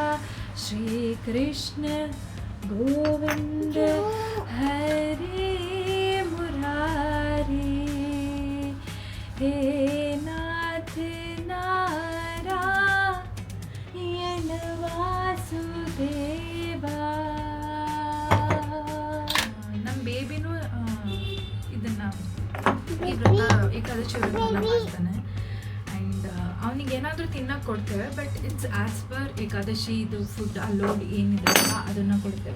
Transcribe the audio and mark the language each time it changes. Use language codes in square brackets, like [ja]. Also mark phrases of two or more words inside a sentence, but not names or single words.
[hi] श्री कृष्ण गोविंद हरे मुरारी, हे नाथ नारायण वासुदेवा. [kn] ನಮ್ಮ ಬೇಬಿನೂ ಇದನ್ನು ಈ ವ್ರತ ಏಕಾದಶಿ ವ್ರತನ ಮಾಡ್ತಾನೆ. ಆ್ಯಂಡ್ ಅವನಿಗೆ ಏನಾದರೂ ತಿನ್ನೋಕೆ ಕೊಡ್ತೇವೆ, [en] but it's as per [kn] ಏಕಾದಶಿ ಇದು [en] food allowed [kn] ಏನಿದೆ ಅದನ್ನು ಕೊಡ್ತೇವೆ.